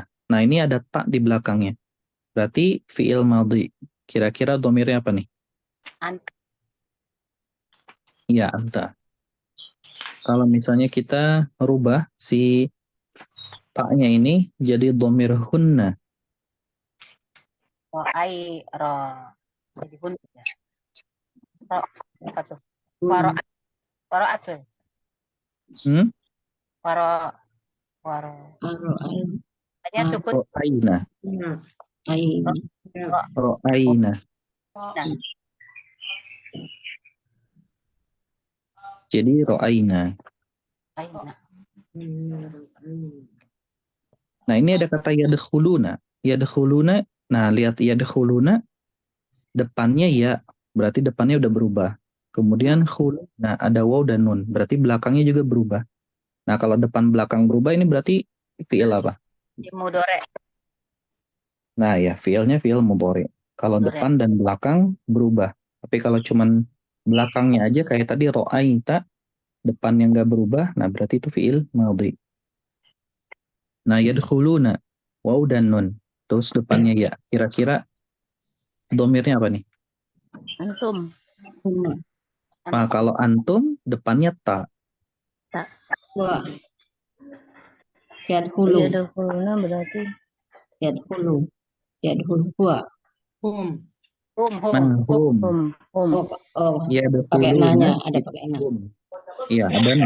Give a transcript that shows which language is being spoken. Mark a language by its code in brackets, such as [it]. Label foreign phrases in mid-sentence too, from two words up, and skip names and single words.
[id] Nah, ini ada tak di belakangnya. Berarti [ar] فعل ماضي. [id] Kira-kira domirnya apa nih? Anta. Iya, anta. Kalau misalnya kita rubah si taknya ini jadi [ar] ضمير هن. [id] Ro'ai. Jadi hun. Ro. Apa tuh? Waro'at. Waro'at tuh. Hmm? Waro. Waro. Hanya sukun. Ro'aina. Aina. Ro'aina. Nah, Jadi ro'aina. aina. Nah, ini ada kata yadkhuluna. Yadkhuluna. Nah, lihat yadkhuluna. Depannya ya. Berarti depannya udah berubah. Kemudian khulu. Nah, ada waw dan nun. Berarti belakangnya juga berubah. Nah, kalau depan belakang berubah ini berarti fi'il apa? Mudore. Nah, ya fi'ilnya [ar] فعل مضارع. [id] Kalau Mudhari. depan dan belakang berubah. Tapi kalau cuman belakangnya aja kayak tadi ro'aita, depan yang nggak berubah, nah berarti itu [ar] فعل ماضي. [id] Nah, yadkhuluna, waw dan nun. Terus depannya ya. Kira-kira domirnya apa nih? Antum. Nah, kalau antum, depannya ta. Wa. Yadkhulu. Yadkhuluna berarti [ar] يدخل. يدخل هو. [id] Hum. Hum. Nah, hum. hum. Oh, pakai Yadkhuluna, nanya, ada itu pakai na. hum. Iya, ada na.